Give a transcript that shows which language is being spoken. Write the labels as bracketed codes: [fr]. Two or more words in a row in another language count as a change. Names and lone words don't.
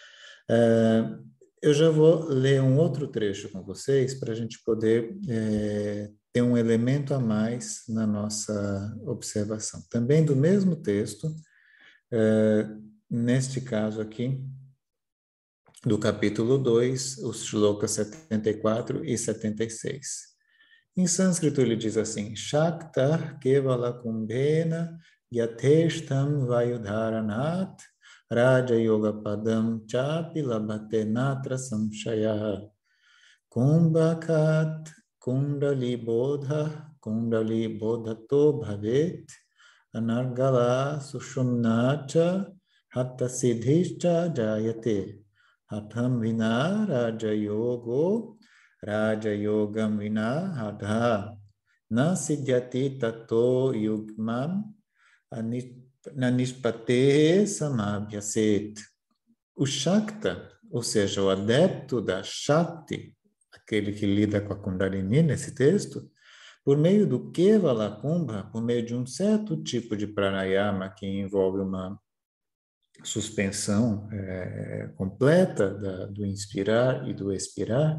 [pt] Eu já vou ler um outro trecho com vocês para a gente poder ter um elemento a mais na nossa observação. Também do mesmo texto, neste caso aqui, do capítulo 2, os shlokas 74 e 76. Em sânscrito ele diz assim: [sa] Shakta kevala kumbhena yatheshtam vayudharanat raja yoga padam chapi labhate natra samshaya kumbhakat kundali bodhato bhavet anargala sushumnacha hatta siddhischa jayate hatham vina raja yogo Raja Yogam Vina Hadha Na Siddhyati Tato Yugmam Nanispate Samabhyaset. [pt] O Shakta, ou seja, o adepto da Shakti, aquele que lida com a Kundalini nesse texto, por meio do Kevala Kumbha, por meio de um certo tipo de pranayama que envolve uma suspensão completa do inspirar e do expirar.